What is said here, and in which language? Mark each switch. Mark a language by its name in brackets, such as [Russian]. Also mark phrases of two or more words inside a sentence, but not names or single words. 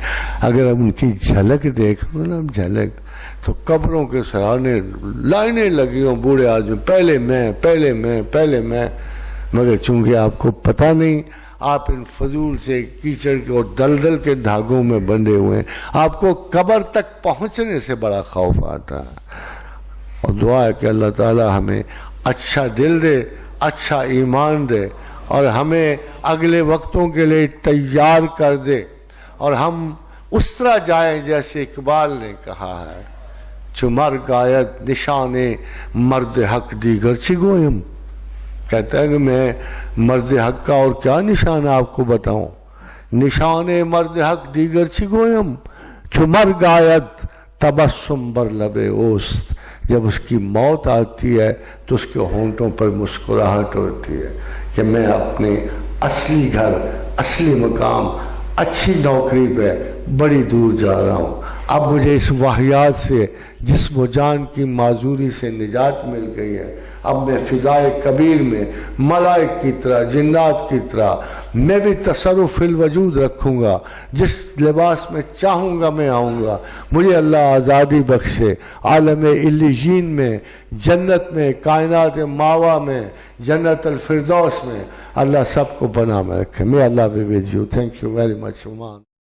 [Urdu] اگر ان کی جھلک دیکھ لو نا، جھلک، تو قبروں کے سرانے لائنیں لگی ہوں، بوڑھے آدمی، پہلے میں، پہلے میں، پہلے میں، مگر چونکہ آپ کو پتہ نہیں، آپ ان فضول سے کیچڑ کے اور دلدل کے دھاگوں میں بندھے ہوئے ہیں، آپ کو قبر تک پہنچنے سے بڑا خوف آتا ہے۔ اور دعا ہے کہ اللہ تعالی ہمیں اچھا دل دے، اچھا ایمان دے، اور ہمیں اگلے وقتوں کے لیے تیار کر دے، اور ہم اس طرح جائیں جیسے اقبال نے کہا ہے، [Persian] چو مرگ آید نشان مرد حق دیگر چی گویم. [Urdu] کہتا ہے کہ میں مرد حق کا اور کیا نشان آپ کو بتاؤں. [Persian] نشان مرد حق دیگر چی گویم، چو مرگ آید تبسم بر لب اوست. [Urdu] جب اس کی موت آتی ہے تو اس کے ہونٹوں پر مسکراہٹ ہوتی ہے کہ میں اپنے اصلی گھر، اصلی مقام، اچھی نوکری پہ بڑی دور جا رہا ہوں. اب مجھے اس واحیات سے، جسم و جان کی معذوری سے نجات مل گئی ہے. اب میں فضائے کبیر میں ملائک کی طرح، جنات کی طرح میں بھی تصرف فی الوجود رکھوں گا. جس لباس میں چاہوں گا میں آؤں گا. مجھے اللہ آزادی بخشے. عالم علیین میں، جنت میں، کائنات ماوا میں، جنت الفردوس میں اللہ سب کو بنا میں رکھے. [English] May Allah be with you. Thank you very much, Oman.